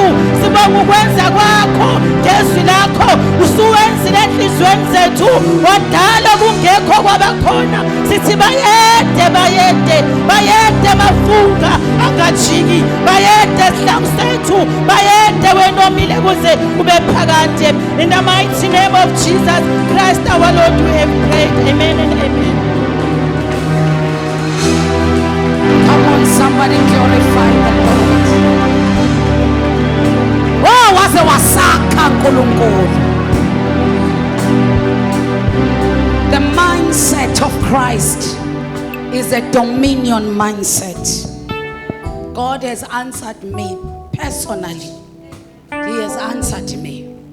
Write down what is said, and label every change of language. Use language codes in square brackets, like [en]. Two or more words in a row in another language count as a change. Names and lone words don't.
[zu] Sibonga ukwenza kwakho ngezwi lakho. Usuwenzile enhlizweni zethu wadala kungekho kwabakhona. Sithi bayede bayede bayede mafunga angajiki. Bayede sihlangu sethu. Bayede wena omile kuze kube phakade. [en] In the mighty name of Jesus Christ our Lord we have prayed. Amen and amen. Come on, somebody glorify the Lord. [zu] Oh, waze wasakha uNkulunkulu. [en] The mindset of Christ is a dominion mindset. God has answered me personally. He has answered me.